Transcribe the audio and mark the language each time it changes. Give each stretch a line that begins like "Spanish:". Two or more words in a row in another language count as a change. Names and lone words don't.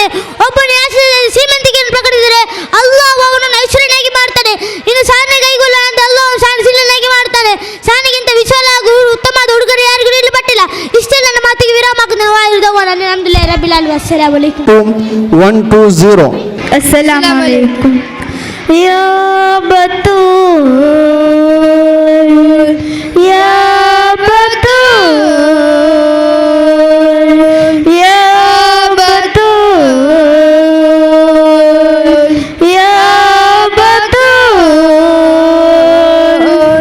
Kannada: ಒಬ್ಬನು ಆಸೆಯಲ್ಲಿ ಶ್ರೀಮಂತಿಕೆಯನ್ನು ಪ್ರಕಟಿಸಿದರೆ ಅಲ್ಲಾಹು ಅವನನ್ನು ಐಶ್ವರ್ಯನಾಗಿ ಮಾಡ್ತಾನೆ. ಇನ್ನು ಸಾಧನೆ ಕೈಗೊಳ್ಳುವಂತೆ ಅಲ್ಲಾಹು ಸಾಧನೆಶೀಲನಾಗಿ ಮಾಡ್ತಾನೆ. ಸಾಧನೆಗಿಂತ ವಿಶಾಲ ಹಾಗೂ ಉತ್ತಮವಾದ ಉಡುಗೊರೆ ಯಾರಿಗೂ ನೀಡಲ್ಪಟ್ಟಿಲ್ಲ. ಇಷ್ಟೇ ನನ್ನ ಮಾತಿಗೆ ವಿರಾಮ ಹಾಕುತ್ತೇನೆ.
Arabic: الحمد لله رب العالمين. السلام عليكم.
Kannada: 120.
Arabic: السلام عليكم. يا بتول، يا بتول، يا بتول، يا بتول.